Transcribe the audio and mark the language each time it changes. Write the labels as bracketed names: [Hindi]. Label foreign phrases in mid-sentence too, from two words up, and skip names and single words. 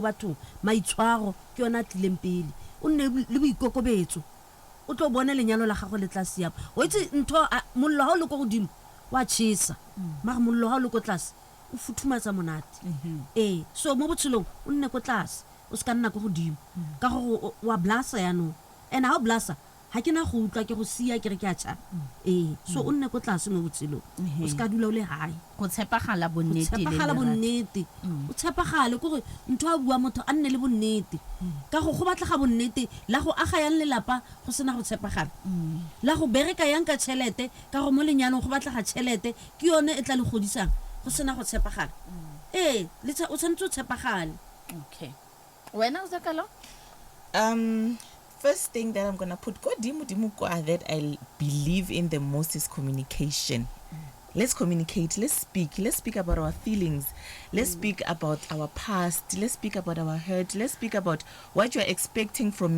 [Tswana] bathong maitshwaro ke yona tlileng pele o nne le boikokobetso o tlo bona lenyalo la gagwe le tla siama o itse ntho mollo ha o le go godimo wa tshisa mara mollo ha o le go tlase o futhumatsa monate so mo botshelong o nne go tlase o se ka nna go godimo ka go wa blasa ya no and ha o blasa ha ke na go utlwa ke go sia ke re ke a tsa so o nne go tlase mo botshelong o se ka dula o le hae go tshepagala bonnete o tshepagale gore ntho a bua motho a nne le bonnete ka go batlega bonnete la go aga yang lelapa go sena go tshepagala la go bereka yang ka tšhelete ka go mo lenyalong go batlega tšhelete ke yone e tla le godisang go sena go tshepagala o tshwanetse o tshepagale okay wena o zakalo [English] first thing that I'm going to put that I believe in the most is communication. let's communicate, let's speak about our feelings, let's speak about our past, let's speak about our hurt, let's speak about what you're expecting from me.